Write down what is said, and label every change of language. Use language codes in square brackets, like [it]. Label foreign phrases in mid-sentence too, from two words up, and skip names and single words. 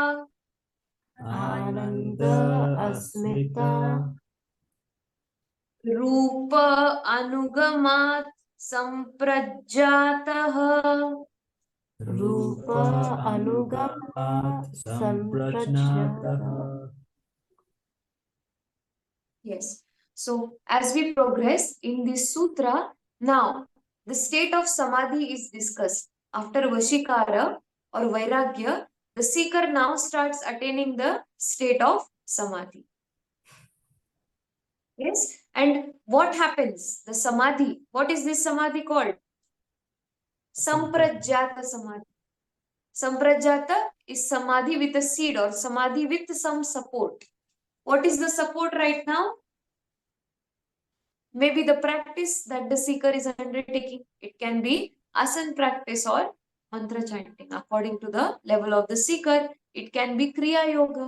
[sa] ananda asmita rupa anugamat samprajatah. rupa anugamat samprajnatah. [en] Yes. So as we progress in this sutra, now the state of samadhi is discussed. After Vashikara or Vairagya, the seeker now starts attaining the state of samadhi. Yes. And what happens? The samadhi. What is this samadhi called? [sa] Samprajata samadhi. [en] Samprajata is samadhi with a seed or samadhi with some support. What is the support right now? Maybe the practice that the seeker is undertaking. It can be asana practice or mantra chanting. According to the level of the seeker, it can be [sa] kriya yoga.